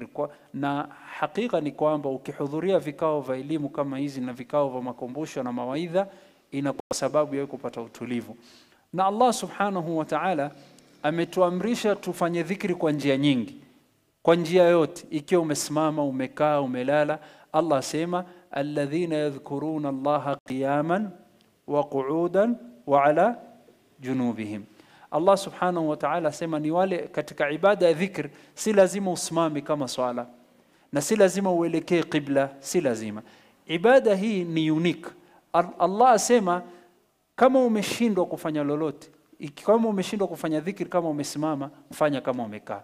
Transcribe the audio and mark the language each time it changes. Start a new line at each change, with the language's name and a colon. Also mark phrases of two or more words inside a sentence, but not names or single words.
Swahili: Na hakika ni kwamba ukihudhuria vikao vya elimu kama hizi na vikao vya makumbusho na mawaidha, inakuwa sababu ya kupata utulivu. Na Allah
Arabic: سبحانه وتعالى
Swahili: ametuamrisha tufanye dhikri kwa njia nyingi, kwa njia yote, ikiwa umesimama, umekaa, umelala.
Arabic: Allah asema الذين يذكرون الله قياما وقعودا وعلى جنوبهم.
Swahili: Allah
Arabic: سبحانه وتعالى
Swahili: asema ni wale katika ibada ya dhikr, si lazima usimame kama swala, na si lazima uelekee qibla, si lazima. Ibada hii ni unique. Allah asema kama umeshindwa kufanya lolote, kama umeshindwa kufanya dhikr kama umesimama, fanya kama umekaa.